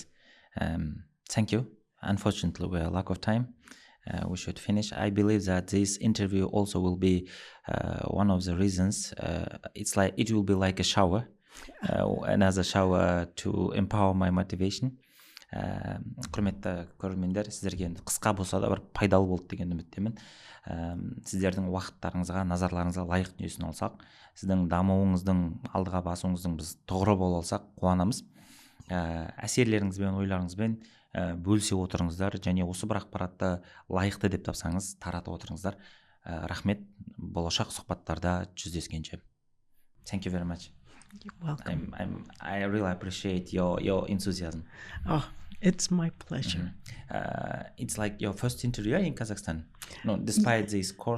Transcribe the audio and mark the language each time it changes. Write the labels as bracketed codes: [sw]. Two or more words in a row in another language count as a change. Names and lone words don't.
[en] Thank you. Unfortunately, we're lack of time. We should finish. I believe that this interview also will be one of the reasons. It's like it will be like a shower, another shower to empower my motivation. [kk] Құрметті көрермендер, сіздерге енді қысқа болса да бір пайдалы болды деген үміттемін. Сіздердің уақыттарыңызға, назарларыңызға лайық дүниесін алсақ, сіздің дамуыңыздың, алдыға басуыңыздың біз тұғыры бола алсақ қуанамыз. Әсерлеріңізбен, ойларыңызбен бөлісе отырыңыздар, және осы бір ақпаратты лайықты деп тапсаңыз таратып отырыңыздар. Рахмет. Болашақ сұхбаттарда жүздескенше. [en] Thank you very much. You're welcome. I really appreciate your enthusiasm. Oh, it's my pleasure. It's like your first interview in Kazakhstan. No, despite this course.